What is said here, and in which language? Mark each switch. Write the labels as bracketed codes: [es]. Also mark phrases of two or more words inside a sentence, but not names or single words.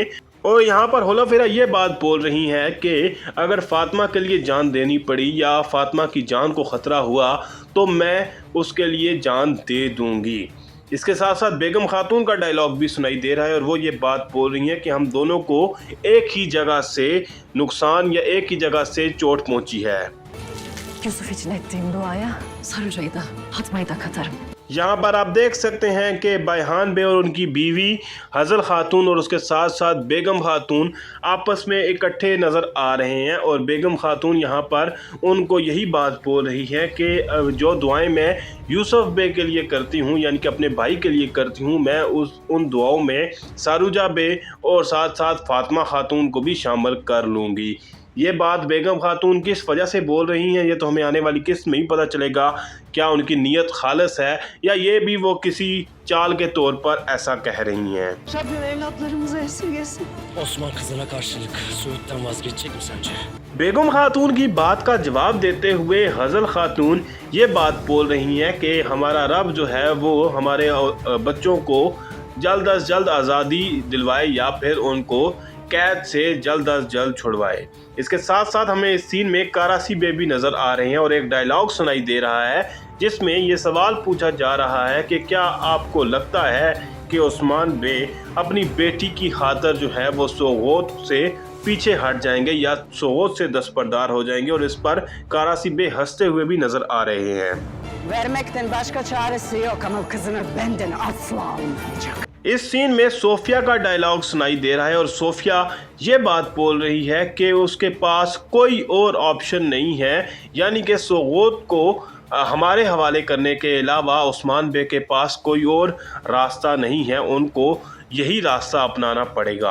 [hi] और यहाँ पर होलोफिरा ये बात बोल रही हैं कि अगर फातिमा के लिए जान देनी पड़ी या फातिमा की जान को ख़तरा हुआ तो मैं उसके लिए जान दे दूँगी। इसके साथ साथ बेगम खातून का डायलॉग भी सुनाई दे रहा है और वो ये बात बोल रही हैं कि हम दोनों को एक ही जगह से नुकसान या एक ही जगह से चोट पहुंची है। [tr] Yusuf için ettiğim duaya Sarıca'yı da Fatma'yı da katarım. [hi] यहाँ पर आप देख सकते हैं कि बायहान बे और उनकी बीवी हज़ल खातून और उसके साथ साथ बेगम खातून आपस में इकट्ठे नज़र आ रहे हैं और बेगम खातून यहाँ पर उनको यही बात बोल रही है कि जो दुआएं मैं यूसुफ बे के लिए करती हूँ यानी कि अपने भाई के लिए करती हूँ, मैं उन दुआओं में सारूजा बे और साथ साथ फातिमा खातून को भी शामिल कर लूँगी। ये बात बेगम खातून किस वजह से बोल रही हैं ये तो हमें आने वाली किस्त में ही पता चलेगा। क्या उनकी नीयत खालिस है या ये भी वो किसी चाल के तौर पर ऐसा कह रही हैं। [tr] Rabbim evlatlarımızı esirgesin. Osman kızına karşılık Suud'dan vazgeçecek mi sence? [hi] बेगम खातून की बात का जवाब देते हुए हज़ल खातून ये बात बोल रही हैं कि हमारा रब जो है वो हमारे बच्चों को जल्द अज जल्द आज़ादी दिलवाए या फिर उनको कैद से जल्द अज जल्द छुड़वाए। इसके साथ साथ हमें इस सीन में कारासी बे भी नज़र आ रहे हैं और एक डायलॉग सुनाई दे रहा है जिसमें ये सवाल पूछा जा रहा है कि क्या आपको लगता है कि उस्मान बे अपनी बेटी की खातर जो है वो सोगोत से पीछे हट जाएंगे या सोगोत से दस्तबरदार हो जाएंगे, और इस पर कारासी बे हंसते हुए भी नज़र आ रहे हैं। [tr] Vermekten başka çaresi yok ama kızını benden asla almayacak. [hi] इस सीन में सोफिया का डायलॉग सुनाई दे रहा है और सोफिया ये बात बोल रही है कि उसके पास कोई और ऑप्शन नहीं है, यानी कि सोगोत को हमारे हवाले करने के अलावा उस्मान बे के पास कोई और रास्ता नहीं है, उनको यही रास्ता अपनाना पड़ेगा।